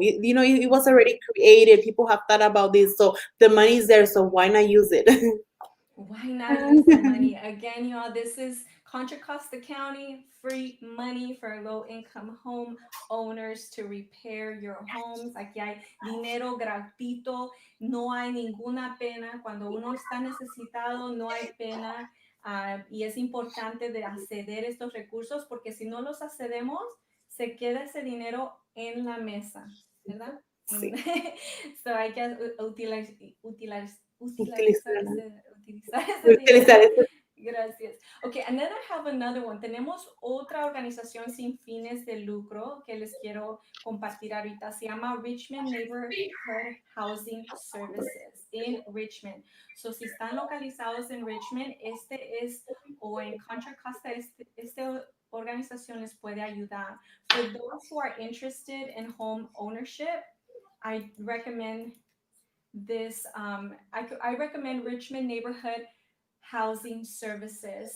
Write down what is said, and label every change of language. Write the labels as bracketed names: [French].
[English] You know, it was already created. People have thought about this. So the money is there. So why not use it? Why not use the money? Again, y'all, this is Contra Costa County, free money for low income home owners to repair your homes. [Spanish] Aquí hay dinero gratuito, no hay ninguna pena. Cuando uno está necesitado, no hay pena. Y es importante de acceder a estos recursos porque si no los accedemos, se queda ese dinero en la mesa, ¿verdad? Sí. So hay que Utilizar, utilizar ese dinero. utilizar eso. Gracias. [English] Okay, and then I have another one. [Spanish] Tenemos otra organización sin fines de lucro que les quiero compartir ahorita. Se llama Richmond Neighborhood Housing Services in Richmond. So, si están localizados en Richmond, o en Contra Costa, este organización les puede ayudar. [English] For those who are interested in home ownership, I recommend this. I recommend Richmond Neighborhood Housing Services.